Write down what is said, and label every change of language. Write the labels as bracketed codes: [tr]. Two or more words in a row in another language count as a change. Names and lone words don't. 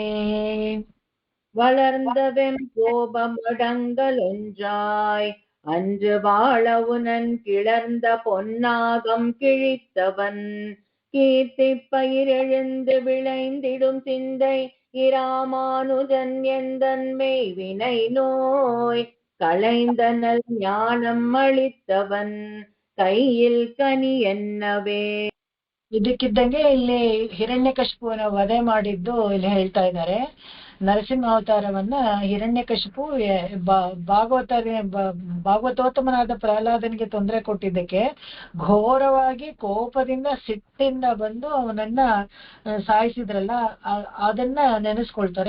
[ta] வளர்ந்தவெம் கோபமடங்கலொன்றாய் அன்று வாழவுணன் கிளர்ந்த பொன்னாகம் கிழித்தவன். கீர்த்தி பயிரெழுந்து விளைந்திடும் சிந்தை இராமானுஜன் எந்தன் மெய்வினை நோய். களைந்தனல் ஞானம் அளித்தவன் கையில் கனி என்னவே. [kn] ಇದಕ್ಕಿದ್ದಂಗೆ ಇಲ್ಲಿ ಹಿರಣ್ಯಕಶಿಪುವನ ವಧೆ ಮಾಡಿದ್ದು ಇಲ್ಲಿ ಹೇಳ್ತಾ ಇದ್ದಾರೆ. ನರಸಿಂಹಾವತಾರವನ್ನ ಹಿರಣ್ಯಕಶಿಪು ಭಾಗವತೋತ್ತಮನಾದ ಪ್ರಹ್ಲಾದನಿಗೆ ತೊಂದರೆ ಕೊಟ್ಟಿದ್ದಕ್ಕೆ ಘೋರವಾಗಿ ಕೋಪದಿಂದ ಸಿಟ್ಟಿಂದ ಬಂದು ಅವನನ್ನ ಸಾಯಿಸಿದ್ರಲ್ಲ, ಅದನ್ನ ನೆನೆಸ್ಕೊಳ್ತಾರೆ.